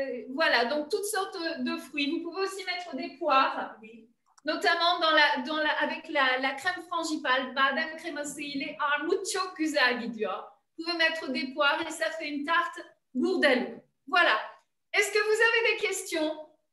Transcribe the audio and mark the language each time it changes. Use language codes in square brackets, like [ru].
[fr] Voilà, donc toutes sortes de fruits. Vous pouvez aussi mettre des poires, notamment avec la crème frangipane. [tr] Badem kreması ile armut çok güzel gidiyor. [fr] Vous pouvez mettre des poires et ça fait une tarte bourdaloue. Voilà. Est-ce que vous avez des questions?